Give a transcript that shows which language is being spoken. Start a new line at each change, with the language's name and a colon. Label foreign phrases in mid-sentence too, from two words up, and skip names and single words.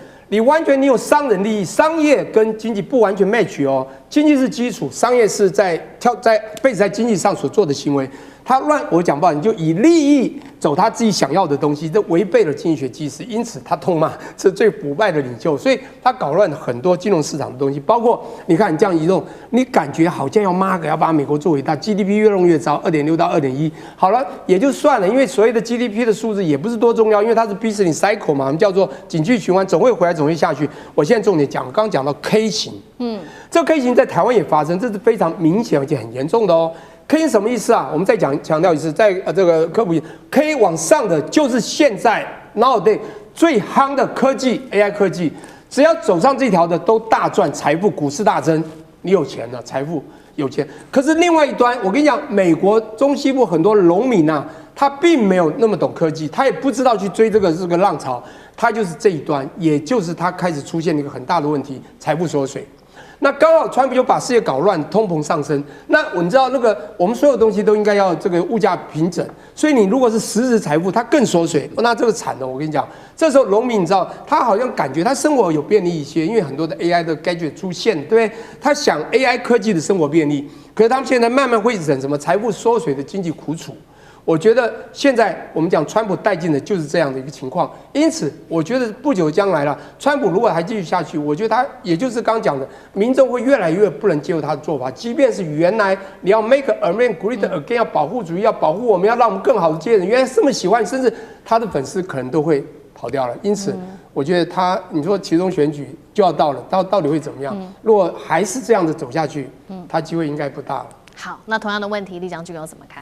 Chinese: 你完全你有商人利益，商業跟經濟不完全 match 哦，經濟是基礎，商業是在base在經濟上所做的行為。他我講不好，你就以利益走他自己想要的東西，這違背了經濟學基石，因此他痛罵是最腐敗的領袖，所以他搞亂了很多金融市場的東西，包括你看你這樣移動，你感覺好像要把美國做偉大 ，GDP 越弄越糟，2.6到2.1，好了也就算了，因為所謂的 GDP 的數字也不是多重要，因為它是
English: business cycle
Chinese: 嘛，我們叫做景氣循環，總會回來，总會下去。我現在重點講，我剛剛講到 K 型，這個 K 型在台灣也發生，這是非常明顯而且很嚴重的哦。K 型什麼意思啊？我们再強調一次，在這個科普 ，K 往上的就是現在 nowadays 最夯的科技 AI 科技，只要走上這條的都大賺財富，股市大增，你有錢了，財富有錢。可是另外一端，我跟你講，美國中西部很多農民啊，他並沒有那麼懂科技，他也不知道去追這個浪潮，他就是這一端，也就是他開始出現一個很大的問題，財富縮水。那剛好川普就把世界搞亂，通膨上升。那你知道那個我們所有東西都應該要這個物價平整，所以你如果是實質財富，它更縮水，那這個慘了。我跟你講，這時候農民你知道，他好像感覺他生活有便利一些，因為很多的 AI 的 gadget 出現，對不對？他想 AI 科技的生活便利，可是他們現在慢慢會忍什麼財富縮水的經濟苦楚。我覺得現在我們講川普帶進的就是這樣的一個情況，因此我覺得不久將來了，川普如果還繼續下去，我覺得他也就是剛講的，民眾會越來越不能接受他的做法，即便是原來你要
English: make America great again，
Chinese: 要保護主義，要保護我們，要讓我們更好的接人，原來這麼喜歡，甚至他的粉絲可能都會跑掉了。因此，我覺得你說期中選舉就要到了，到底會怎麼樣？如果還是這樣的走下去，他機會應該不大了。好，那同樣的問題，李將軍有怎麼看？